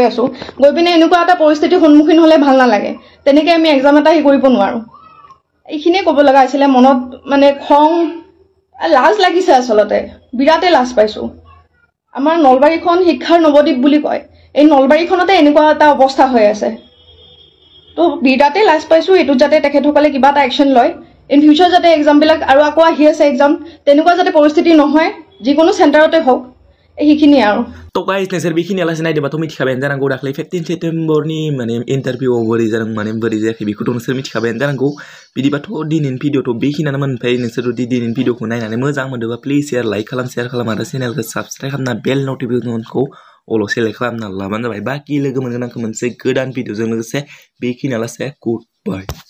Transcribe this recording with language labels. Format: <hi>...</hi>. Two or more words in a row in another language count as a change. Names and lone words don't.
<as>আছোঁ গৈ পিনে এনেকুৱা এটা পৰিস্থিতিৰ সন্মুখীন হ'লে ভাল নালাগে তেনেকৈ আমি এক্সাম এটা কৰিব নোৱাৰোঁ এইখিনিয়ে ক'ব লগা আছিলে মনত মানে খং লাজ লাগিছে আচলতে বিৰাটেই লাজ পাইছোঁ আমাৰ নলবাৰীখন শিক্ষাৰ নৱদ্বীপ বুলি কয় এই নলবাৰীখনতে এনেকুৱা এটা অৱস্থা হৈ আছে তো বিৰাটেই লাজ পাইছোঁ এইটোত যাতে তেখেতসকলে কিবা এটা একশ্যন লয়</as> <en>in future</en> <as>যাতে এক্সামবিলাক আৰু আকৌ আহি আছে এক্সাম তেনেকুৱা যাতে পৰিস্থিতি নহয় যিকোনো চেণ্টাৰতে হওক এইখিনিয়ে আৰু</as> <brx>तो गाइस नोंसोर बेखिनि आलासि नायदोंबाथ' मिथिखाबायानो जानांगौ दाख्लै 15 सेप्टेम्बरनि माने इन्टारभिउआव बोरै जादों माने बोरै जायाखै बेखौथ' नोंसोर मिथिखाबायानो जानांगौ बिदिबाथ' दिनैनि भिडिअ'थ' बेखिनियानो मोनफायो नोंसोर जुदि दिनैनि भिडिअ'खौ नायनानै मोजां मोनदोंबा</brx> <en>please share like</en> <brx>खालाम आरो चेनेलखौ साबस्क्राइब खालामना</brx> <en>bell notification all select</en> <brx>खालामना लाबानो जाबाय बाखि लोगो मोनगोन आंखौ मोनसे गोदान भिडिअ'जों लोगोसे बेखिनि आलासि</brx> <en>good bye</en>